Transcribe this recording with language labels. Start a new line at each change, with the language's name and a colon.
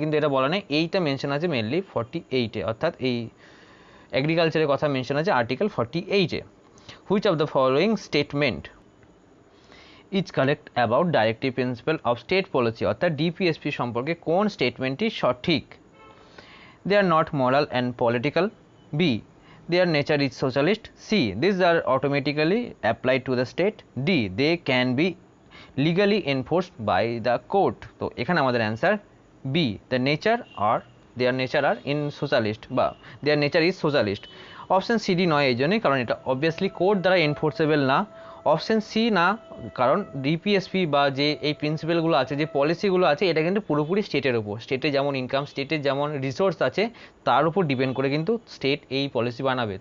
Bangla: কিন্তু এটা বলা নেই, এইটা মেনশন আছে মেনলি 48-এ, অর্থাৎ এই এগ্রিকালচারের কথা মেনশন আছে article 48-এ।
English: which of the following statement is correct about directive principal of state policy,
Bangla: অর্থাৎ ডিপিএসপি সম্পর্কে কোন স্টেটমেন্টটি সঠিক?
English: They are not moral and political. B, their nature is socialist. C, these are automatically applied to the state. D, they can be legally enforced by the court.
Bangla: তো এখানে আমাদের answer
English: B, the nature or their nature are in socialist, বা their nature is socialist.
Bangla: Option C D নয় এই জন্যই, কারণ এটা obviously court দ্বারা এনফোর্সেবল না। অপশন সি না, কারণ ডিপিএসপি বা যে এই প্রিন্সিপালগুলো আছে, যে পলিসিগুলো আছে, এটা কিন্তু পুরোপুরি স্টেটের উপর, স্টেটে যেমন ইনকাম, স্টেটের যেমন রিসোর্স আছে, তার উপর ডিপেন্ড করে কিন্তু স্টেট এই পলিসি বানাবে।